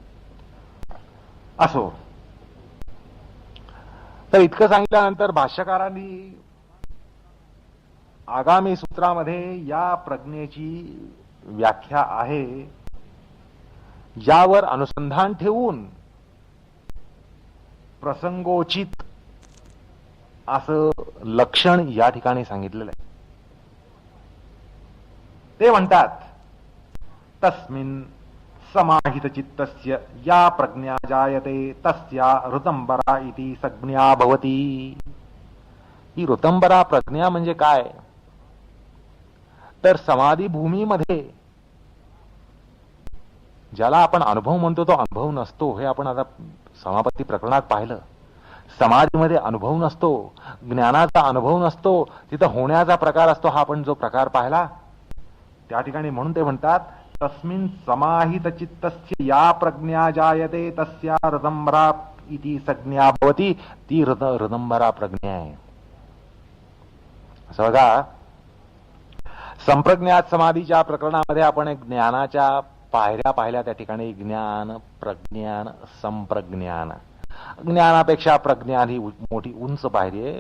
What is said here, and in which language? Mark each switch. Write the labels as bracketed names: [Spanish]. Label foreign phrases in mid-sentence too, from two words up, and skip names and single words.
[Marathi] असो, तर इतकं सांगितल्यानंतर भाष्यकारांनी आगामी सूत्रामध्ये या प्रज्ञेची व्याख्या आहे, यावर अनुसंधान ठेवून प्रसंगोचित असं लक्षण या ठिकाणी सांगितलेलं आहे. ते म्हणतात, [Sanskrit] तस्मिन् समाहित चित्तस्य या प्रज्ञा जायते तस्या ऋतंबरा इति संज्ञा भवती. [Marathi] ही ऋतंबरा प्रज्ञा म्हणजे काय, तर समाधी भूमीमध्ये ज्याला आपण अनुभव म्हणतो तो अनुभव नसतो. हे आपण आता समापत्ती प्रकरणात पाहिलं. समाधीमध्ये अनुभव नसतो, ज्ञानाचा अनुभव नसतो, तिथं होण्याचा प्रकार असतो. हा आपण जो प्रकार पाहिला त्या ठिकाणी, म्हणून ते म्हणतात [Sanskrit] तस्मिन् समाहित चित्तस्य या प्रज्ञा जायते तस्या ऋतंबरा इति संज्ञा भवती. [Marathi] ती ऋतंबरा प्रज्ञा आहे. असं बघा, संप्रज्ञात समाधीच्या प्रकरणामध्ये आपण एक ज्ञानाच्या पायऱ्या पाहिल्या. त्या ठिकाणी ज्ञान, प्रज्ञान, संप्रज्ञान. ज्ञानापेक्षा प्रज्ञान ही मोठी उंच पायरी आहे.